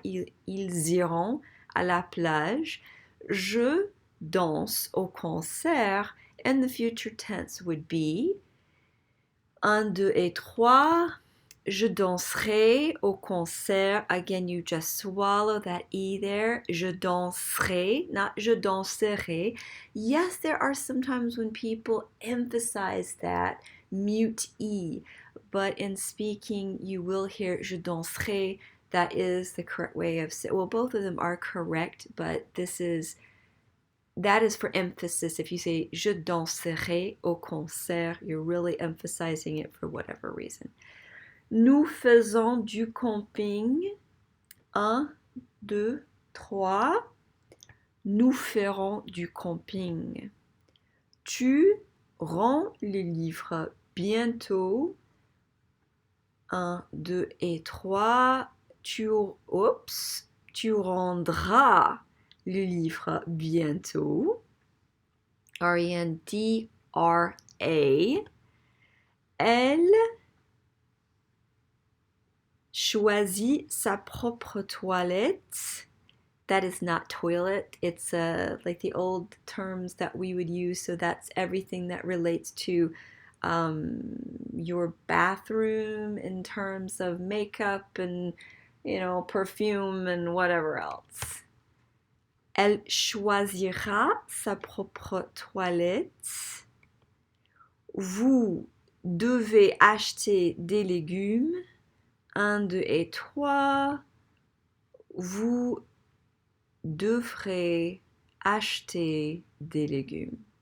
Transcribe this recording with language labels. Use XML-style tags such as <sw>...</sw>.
<fr>Ils iront à la plage. Je danse au concert.</fr> <en>And the future tense would be 1, 2 et 3.</en> <fr>Je danserai au concert.</fr> <en>Again, you just swallow that E there.</en> <fr>Je danserai, not je danserai.</fr> <en>Yes, there are sometimes when people emphasize that mute E, but in speaking, you will hear</en> <fr>je danserai.</fr> <en>That is the correct way of saying. Well, both of them are correct, but that is for emphasis. If you say</en> <fr>je danserai au concert,</fr> <en>you're really emphasizing it for whatever reason.</en> <fr>Nous faisons du camping. 1, 2, 3. Nous ferons du camping. Tu rends le livre bientôt. 1, 2 et 3. Tu rendras le livre bientôt. R-E-N-D-R-A. Elle choisit sa propre toilette.</fr> <en>That is not toilet. It's like the old terms that we would use. So that's everything that relates to your bathroom in terms of makeup and, perfume and whatever else.</en> <fr>Elle choisira sa propre toilette. Vous devez acheter des légumes. 1, 2 et 3. Vous devrez acheter des légumes.</fr>